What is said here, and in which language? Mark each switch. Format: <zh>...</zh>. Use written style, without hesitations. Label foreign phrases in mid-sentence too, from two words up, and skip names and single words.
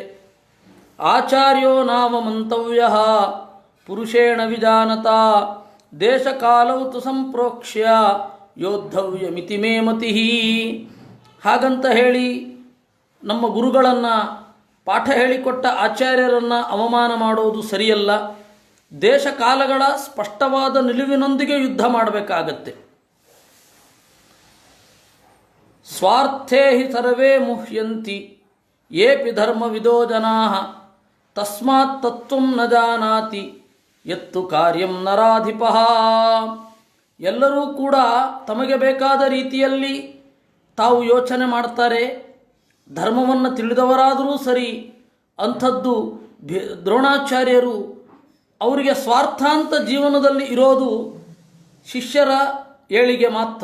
<sa>ಆಚಾರ್ಯೋ ನಾಮ ಮಂತವ್ಯ ಪುರುಷೇಣ ವಿಜಾನತ ದೇಶಕಾಲೌ ತು ಸಂಪ್ರೋಕ್ಷ್ಯ ಯೋದ್ಧವ್ಯಮಿತಿ ಮೇ ಮತಿ.</sa> <kn>ಹಾಗಂತ ಹೇಳಿ ನಮ್ಮ ಗುರುಗಳನ್ನು, ಪಾಠ ಹೇಳಿಕೊಟ್ಟ ಆಚಾರ್ಯರನ್ನು ಅವಮಾನ ಮಾಡೋದು ಸರಿಯಲ್ಲ. ದೇಶ ಕಾಲಗಳ ಸ್ಪಷ್ಟವಾದ ನಿಲುವಿನೊಂದಿಗೆ ಯುದ್ಧ ಮಾಡಬೇಕಾಗತ್ತೆ.</kn> <sa>ಸ್ವಾರ್ಥೇ ಹಿ ಸರ್ವೇ ಮುಹ್ಯಂತಿ ಯೇಪಿ ಧರ್ಮವಿದೋ ಜನಾಃ ತಸ್ಮಾತ್ ತತ್ವಂ ನ ಜಾನಾತಿ ಯತ್ತು ಕಾರ್ಯಂ ನರಾಧಿಪಃ.</sa> <kn>ಎಲ್ಲರೂ ಕೂಡ ತಮಗೆ ಬೇಕಾದ ರೀತಿಯಲ್ಲಿ ತಾವು ಯೋಚನೆ ಮಾಡ್ತಾರೆ. ಧರ್ಮವನ್ನು ತಿಳಿದವರಾದರೂ ಸರಿ, ಅಂಥದ್ದು ದ್ರೋಣಾಚಾರ್ಯರು ಅವರಿಗೆ ಸ್ವಾರ್ಥಾಂತ ಜೀವನದಲ್ಲಿ ಇರೋದು ಶಿಷ್ಯರ ಏಳಿಗೆ ಮಾತ್ರ.</kn>